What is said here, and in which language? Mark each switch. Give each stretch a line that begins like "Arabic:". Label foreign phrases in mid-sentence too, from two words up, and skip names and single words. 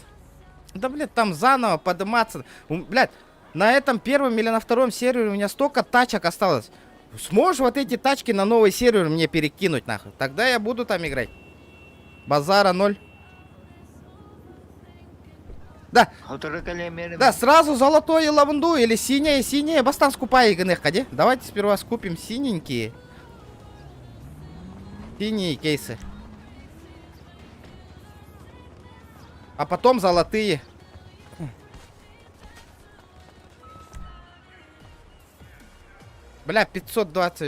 Russian: Да, блядь, там заново подниматься. Блядь, на этом первом или на втором сервере у меня столько тачек осталось. Сможешь вот эти тачки на новый сервер мне перекинуть, нахуй? Тогда я буду там играть. Базара 0. Да. Да, сразу золотое лаванду или синее. Бастан скупай игных, ходи. Давайте сперва скупим синенькие. Синие кейсы. А потом золотые. Бля, 520.